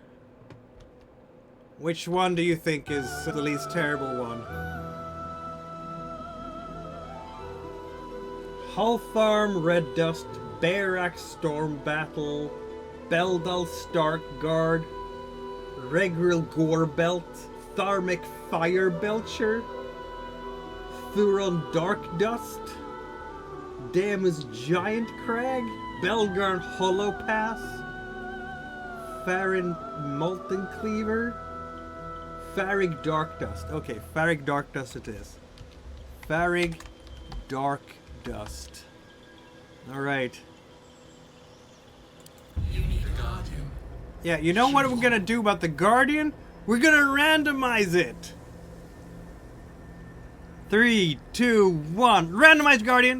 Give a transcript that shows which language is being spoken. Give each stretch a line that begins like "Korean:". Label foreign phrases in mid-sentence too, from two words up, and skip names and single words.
English: Which one do you think is the least terrible one? Hultharm Red Dust, Barak Storm Battle, Beldal Stark Guard. Regril Gorebelt, Tharmic Firebelcher, Thuron Darkdust, Damus Giant Crag, Belgarn Hollow Pass, Farrin Molten Cleaver, Farrik Darkdust. Okay, Farrik Darkdust it is. Farrik Darkdust. Alright. You need a guardian. Yeah, you know what we're gonna do about the Guardian? We're gonna randomize it! 3, 2, 1. Randomized Guardian!